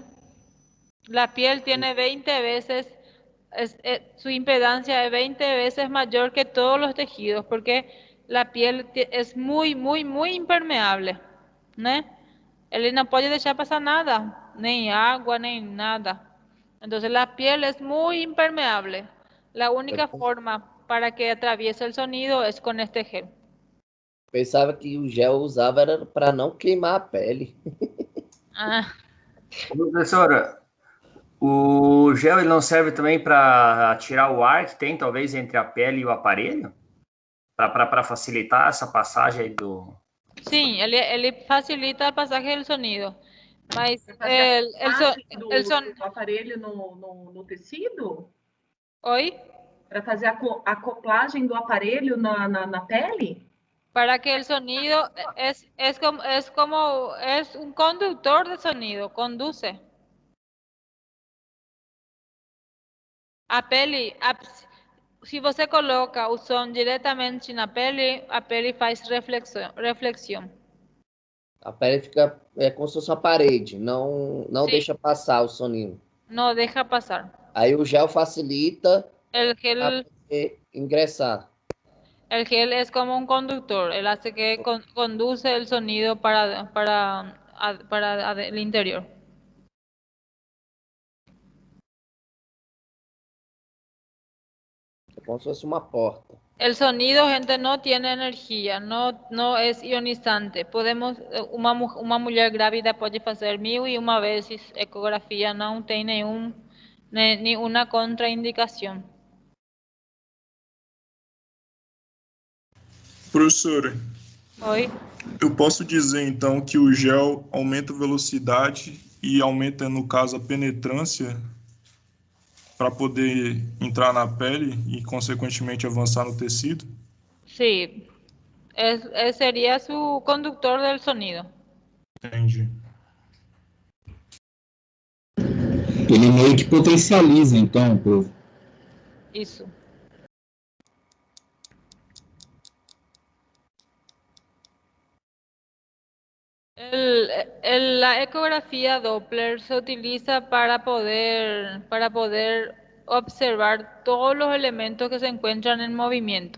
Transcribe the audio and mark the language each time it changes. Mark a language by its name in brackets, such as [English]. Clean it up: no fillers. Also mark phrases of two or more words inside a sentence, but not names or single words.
[Spanish] La piel tiene 20 veces, su impedancia es 20 veces mayor que todos los tejidos, porque la piel es muy, muy, muy impermeable, ¿no? Él no puede dejar pasar nada, ni agua, ni nada. Entonces la piel es muy impermeable. La única forma para que atraviese el sonido es con este gel. [Portuguese] Pensava que o gel usava era para não queimar a pele. Ah, Professora, o gel ele não serve também para tirar o ar que tem, talvez, entre a pele e o aparelho? Para facilitar essa passagem aí do... [Spanish] sí, él facilita el pasaje del sonido. [Portuguese] Mas Fazer [Spanish] el [Portuguese] parte [Spanish] son... [Portuguese] do aparelho no tecido? [Spanish] ¿Hoy? [Portuguese] Para fazer a acoplagem do aparelho na pele? [Spanish] Para que el sonido es un conductor de sonido, conduce. [Portuguese] Se você coloca o som diretamente na pele, a pele faz reflexão. A pele fica como se fosse uma parede, não Sim. deixa passar o soninho. Não deixa passar. Aí o gel facilita [Spanish] El gel, [Portuguese] para poder ingressar. [Spanish] el gel es como un conductor, él hace que conduce el sonido para el interior. [Portuguese] É como se fosse uma porta. [Spanish] El sonido, gente, no tiene energía, no es ionizante. [Portuguese] Uma mulher grávida pode fazer 1001 vezes ecografia, não tem nenhuma contraindicação. Professora, Oi? eu posso dizer então que o gel aumenta a velocidade e aumenta, no caso, a penetrância para poder entrar na pele e, consequentemente, avançar no tecido? [Spanish] Sí, sería su conductor del sonido. [Portuguese] Entendi. Ele meio que potencializa, então, prof. Isso. [Spanish] La ecografía Doppler se utiliza para poder observar todos los elementos que se encuentran en movimiento.